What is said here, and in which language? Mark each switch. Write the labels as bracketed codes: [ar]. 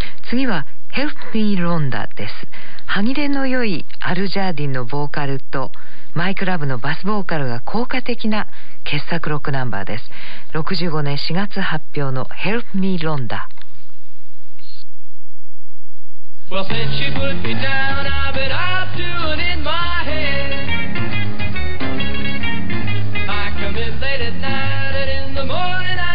[ja] 次は Help Me Rhonda です。歯切れの良いアルジャーディンのボーカルとマイクラブのバスボーカルが効果的な傑作ロックナンバーです。 65年4月発表の Help Me Rhonda。 [en] Well, since she put me down, I've been up doing in my head. I come in late at night and in the morning.